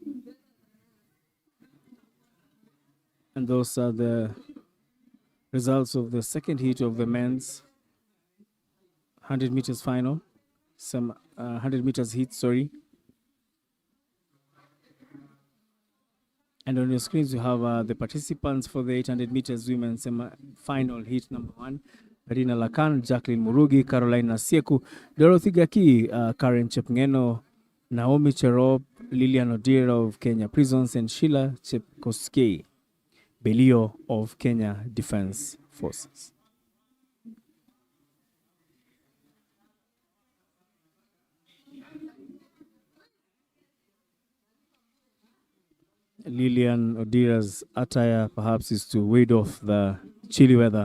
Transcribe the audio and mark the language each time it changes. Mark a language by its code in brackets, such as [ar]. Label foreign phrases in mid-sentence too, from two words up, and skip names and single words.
[en] And those are the results of the second heat of the men's 100 meters final, 100 meters heat, sorry. And on your screens, you have the participants for the 800 meters women semi-final heat number 1. Rina Lakan, Jacqueline Murugi, Caroline Nasieku, Dorothy Gaki, Karen Chepngeno, Naomi Cherop, Lilian Odira of Kenya Prisons, and Sheila Chepkoskei Belio of Kenya Defense Forces. Lilian Odira's attire perhaps is to ward off the chilly weather.